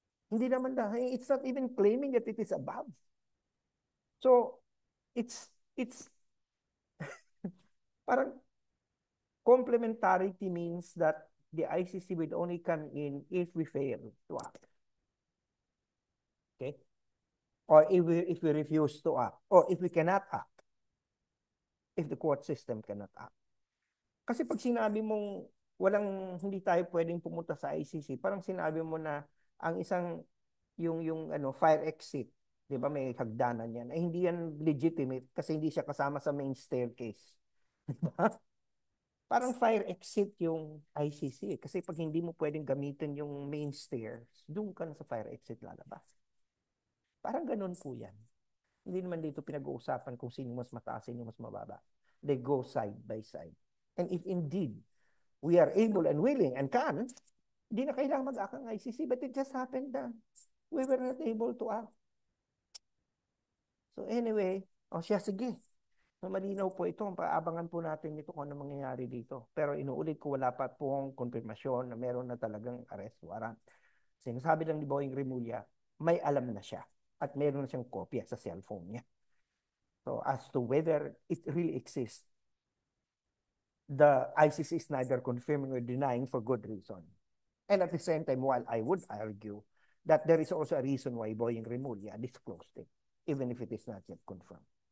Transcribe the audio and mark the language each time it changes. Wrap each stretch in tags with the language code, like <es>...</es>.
<tl>Hindi naman dahil,</tl> <en>it's not even claiming that it is above. So, it's parang complementarity means that the ICC will only come in if we fail to act. Okay? Or if we refuse to act. Or if we cannot act. If the court system cannot act.</en> <tl>Kasi pag sinabi mong hindi tayo pwedeng pumunta sa ICC, parang sinabi mo na ang isang yung fire exit, 'di ba, may hagdanan yan, ay hindi yan legitimate kasi hindi siya kasama sa main staircase. Diba? Parang fire exit yung ICC kasi pag hindi mo pwedeng gamitin yung main stairs, doon ka na sa fire exit lalabas. Parang ganun po yan. Hindi naman dito pinag-uusapan kung sino mas mataas, sino mas mababa.</tl> <en>They go side by side. And if indeed we are able and willing and can,</en> <tl>hindi na kailangan mag-act ang ICC,</tl> <en>but it just happened that we were not able to act.</en> <tl>So anyway, siya, sige. Malinaw po ito. Paabangan po natin ito kung ano mangyayari dito. Pero inuulit ko, wala pa pong konfirmasyon na meron na talagang arrest warrant. Sinasabi lang ni Boying Remulla, may alam na siya at meron na siyang kopya sa cellphone niya.</tl> <en>So as to whether it really exists, the ICC is neither confirming or denying for good reason. And at the same time, while I would argue that there is also a reason why Boying Remulla disclosed it, even if it is not yet confirmed.</en>